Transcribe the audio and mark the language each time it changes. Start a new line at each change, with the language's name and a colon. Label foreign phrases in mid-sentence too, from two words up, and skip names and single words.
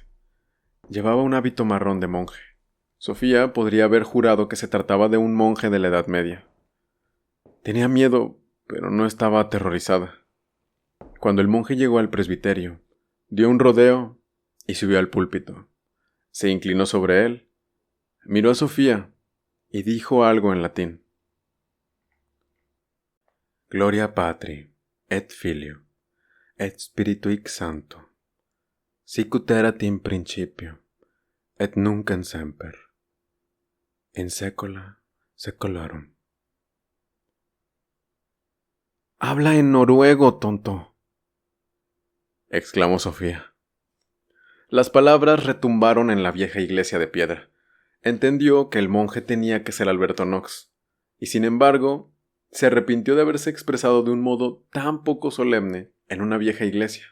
Spanish: Llevaba un hábito marrón de monje. Sofía podría haber jurado que se trataba de un monje de la Edad Media. Tenía miedo, pero no estaba aterrorizada. Cuando el monje llegó al presbiterio, dio un rodeo y subió al púlpito. Se inclinó sobre él, miró a Sofía y dijo algo en latín.
Latin: Gloria Patri, et Filio, et Spiritui Sancto, sicut erat in principio, et nunc in semper, in saecula saeculorum.
Spanish: «Habla en noruego, tonto», exclamó Sofía. Las palabras retumbaron en la vieja iglesia de piedra. Entendió que el monje tenía que ser Alberto Knox, y sin embargo, se arrepintió de haberse expresado de un modo tan poco solemne en una vieja iglesia.